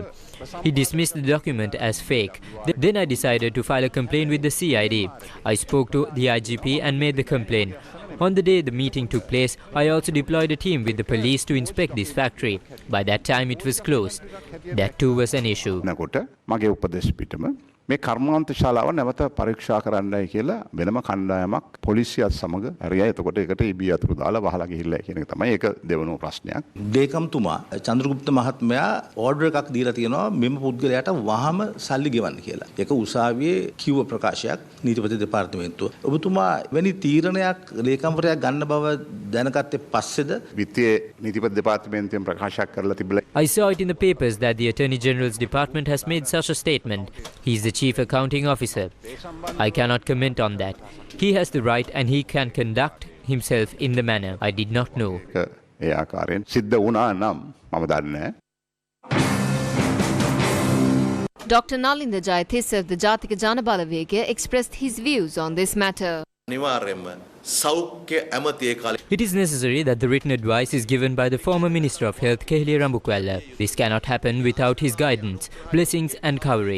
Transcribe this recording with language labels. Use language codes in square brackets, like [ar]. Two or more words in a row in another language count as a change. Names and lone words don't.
[en] He dismissed the document as fake. Then I decided to file a complaint with the CID. I spoke to the IGP and made the complaint. On the day the meeting took place, I also deployed a team with the police to inspect this factory. By that time, it was closed. That too was an issue. [si] මගේ උපදේශ පිටම මේ කර්මාන්ත ශාලාව නැවත පරීක්ෂා කරන්නයි කියලා වෙනම කණ්ඩායමක් පොලිසියත් සමග හරියයි. එතකොට ඒකට EB අතුරු දාලා වහලා ගිහිල්ලා කියන එක තමයි ඒක දෙවනුව ප්‍රශ්නයක්. දේකම්තුමා චන්ද්‍රගුප්ත මහත්මයා ඕඩර් එකක් දීලා තියෙනවා මෙම පුද්ගලයාට වහම සල්ලි ගෙවන්න කියලා. ඒක උසාවියේ කිව්ව ප්‍රකාශයක් නීතිපති දෙපාර්තමේන්තුව. ඔබතුමා වැනි තීරණයක් ලේකම්වරයා ගන්න බව දැනගත්තේ පස්සේද? විත්තියේ නීතිපති දෙපාර්තමේන්තුවෙන් ප්‍රකාශයක් කරලා තිබුණා. [en] I saw it in the papers that the Attorney General's department has made such a statement. He is the Chief Accounting Officer. I cannot comment on that. He has the right and he can conduct himself in the manner. I did not know. [si] ඒ ආකාරයෙන් සිද්ධ වුණා නම් මම දන්නේ නැහැ. [en] Dr. Nalinda Jayatissa of the Jatika Jana Balavega expressed his views on this matter. It is necessary that the written advice is given by the former Minister of Health, Keheliya Rambukwella. This cannot happen without his guidance, blessings and coverage.